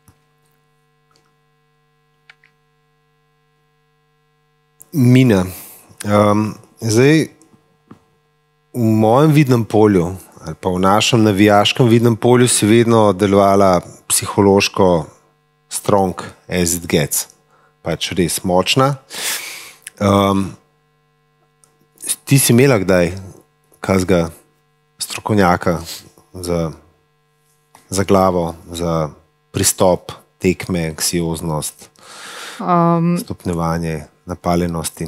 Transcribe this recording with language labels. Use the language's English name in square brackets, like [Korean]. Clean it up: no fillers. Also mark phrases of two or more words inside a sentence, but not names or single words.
[Slovenian] Mina, Zdaj, v mojem vidnem polju, ali pa v našem navijaškem vidnem polju, si vedno delovala psihološko [English] strong as it gets. [Slovenian] Pač res močna. Ti si imela kdaj kakega strokovnjaka za glavo, za pristop, tekme, anksioznost, stopnjevanje, napaljenosti?